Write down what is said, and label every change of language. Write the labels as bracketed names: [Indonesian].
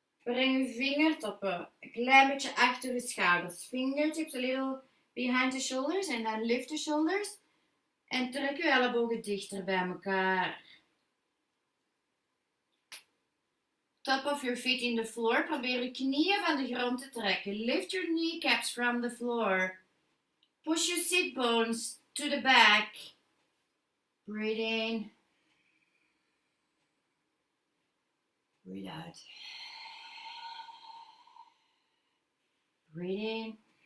[Dutch] Breng uw vingertoppen een klein beetje achter de schouders. [English] Fingertips a little behind the shoulders. [Dutch] En dan [English] lift the shoulders. [Dutch] En trek uw ellebogen dichter bij elkaar. [English] Top of your feet in the floor. [Dutch] Probeer uw knieën van de grond te trekken. [English] Lift your kneecaps from the floor. Push your sit bones to the back. Breathe in. Breathe out. Breathe in.